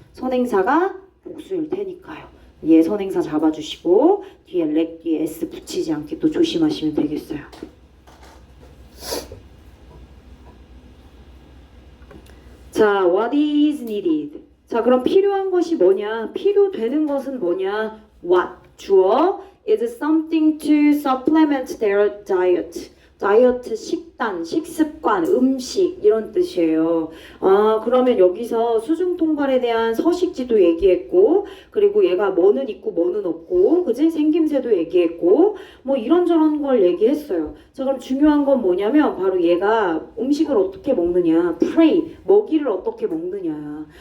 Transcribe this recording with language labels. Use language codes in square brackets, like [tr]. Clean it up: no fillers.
[ko] 선행사가 복수일 테니까요. 얘 선행사 잡아주시고 뒤에 leg 뒤에 s 붙이지 않게 또 조심하시면 되겠어요. [en] 자, what is needed? [ko] 자, 그럼 필요한 것이 뭐냐? 필요되는 것은 뭐냐? [en] what, 주어, is something to supplement their diet. [ko] 다이어트, 식단, 식습관, 음식 이런 뜻이에요. 그러면 여기서 수중통발에 대한 서식지도 얘기했고, 그리고 얘가 뭐는 있고 뭐는 없고, 그지? 생김새도 얘기했고, 뭐 이런저런 걸 얘기했어요. 자, 그럼 중요한 건 뭐냐면 바로 얘가 음식을 어떻게 먹느냐, prey, 먹이를 어떻게 먹느냐.